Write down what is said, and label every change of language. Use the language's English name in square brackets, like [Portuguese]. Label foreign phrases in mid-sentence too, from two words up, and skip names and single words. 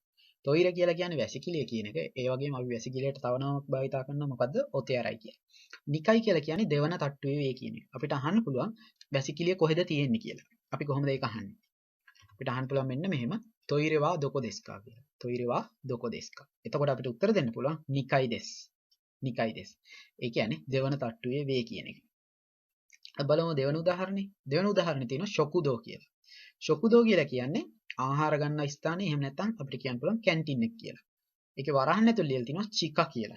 [Sinhala] තොইර කියලා කියන්නේ වැසිකිළිය කියන එක. ඒ වගේම අපි වැසිකිළියට තව නමක් භාවිතා කරනවා මොකද්ද? [Japanese] お手洗い [Sinhala] කියලා. නිකයි කියලා කියන්නේ දෙවන තට්ටුවේ වේ කියන එක. අපිට අහන්න පුළුවන් වැසිකිළිය කොහෙද තියෙන්නේ කියලා. අපි කොහොමද ඒක අහන්නේ? අපිට අහන්න පුළුවන් මෙන්න මෙහෙම [Japanese] トイレはどこですか [Sinhala] කියලා. [Japanese] トイレはどこですか? [Sinhala] එතකොට අපිට උත්තර දෙන්න පුළුවන් [Japanese] 二階です. 二階です. [Sinhala] ඒ කියන්නේ දෙවන තට්ටුවේ වේ කියන එක. අපි බලමු දෙවන උදාහරණේ. දෙවන උදාහරණේ තියෙනවා ශොකුදෝ කියලා. ශොකුදෝ කියලා කියන්නේ ආහාර ගන්න ස්ථානේ, එහෙම නැත්නම් අපිට කියන්න පුළුවන් කැන්ටින් එක කියලා. ඒකේ වරහන් ඇතුළේ ලියලා තියෙනවා චිකා කියලා.